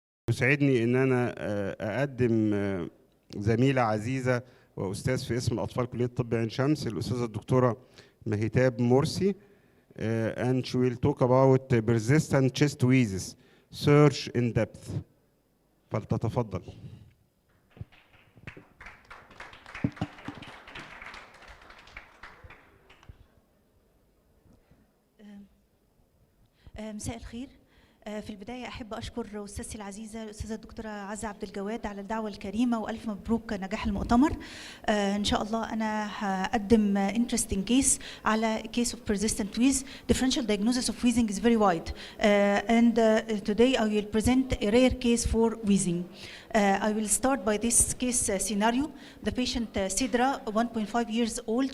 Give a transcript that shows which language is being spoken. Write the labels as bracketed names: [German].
[Arabic] يسعدني ان انا اقدم زميله عزيزه واستاذ في اسم الاطفال كليه طب عين شمس، الاستاذه الدكتوره مهيتاب مرسي. [English] and she will talk about persistent chest wheezes search in depth. [Arabic] فلتتفضل. مساء الخير. في البداية أحب أشكر أستاذتي العزيزة الأستاذة الدكتورة عزة عبد الجواد على الدعوة الكريمة، وألف مبروك نجاح المؤتمر. إن شاء الله أنا هقدم [English] interesting case [Arabic] على [English] case of persistent wheeze. Differential diagnosis of wheezing is very wide, and today I will present a rare case for wheezing. I will start by this case scenario. The patient Sidra, 1.5 years old.